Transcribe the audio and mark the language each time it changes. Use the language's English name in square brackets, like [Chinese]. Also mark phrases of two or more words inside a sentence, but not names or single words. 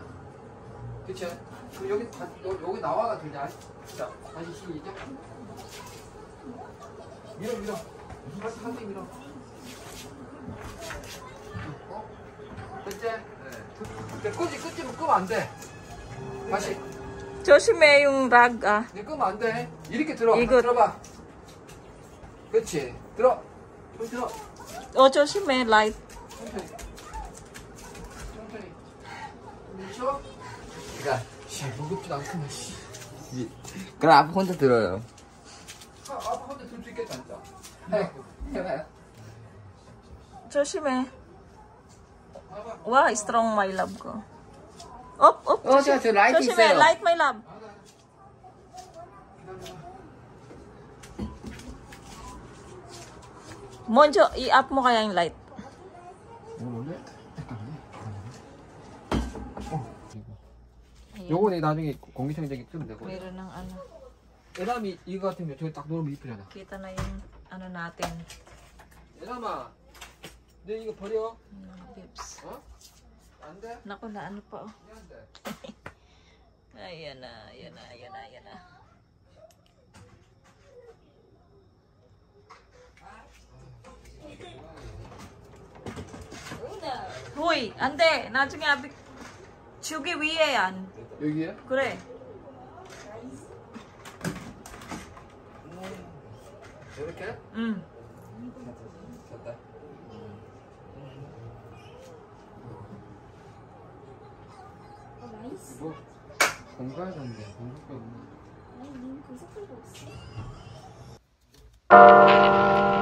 [Korean] 그치? 그럼 여기 나와가 들자. 자, 다시 시작. 밀어. 한개 밀어. 됐지? 네. 끊지 끄면 안 돼. 다시. [Filipino] Josie yung rag ah. [Korean] 네, 끄면 안 돼. 이렇게 들어. 이거- 들어봐. 그렇지. 들어. 좀 들어. [Filipino] Oh, Josie may light. [Korean] 천천히. 미쳐? 그니까, 무겁지도 않구만, 씨. 그럼 아빠 혼자 들어요. 아빠 혼자 들 수 있겠다, 진짜. 해봐요. [Filipino] Josie may. [English] Wow, strong my love [Filipino] ko. [English] Up. [Korean] 저 라이트 [Filipino] Josie may [Korean] 있어요. [English] light my love. [Filipino] Monjo, i-up mo kaya yung light. [Korean] 이거 뭔데? 요거는 나중에 공기청정기 쓰면 되고. [Filipino] Meron ng ano. [Korean] 에담이 이거 같은 거 저기 딱 놓으면 이쁘잖아. [Filipino] Kita na yung ano natin. [Korean] 에담아, 내 이거 버려. [English] Lips. [Korean] 어? 안 돼? [Filipino] Naku na ano pa oh. [Korean] 안 돼. [Filipino] Ayan na. Hoy, ande. [Korean] 나중에 abi 저기 위에 yan. 여기에? 그래. 이렇게? 응. 됐다. 뭐 공부해야 되는데 공부가 없네.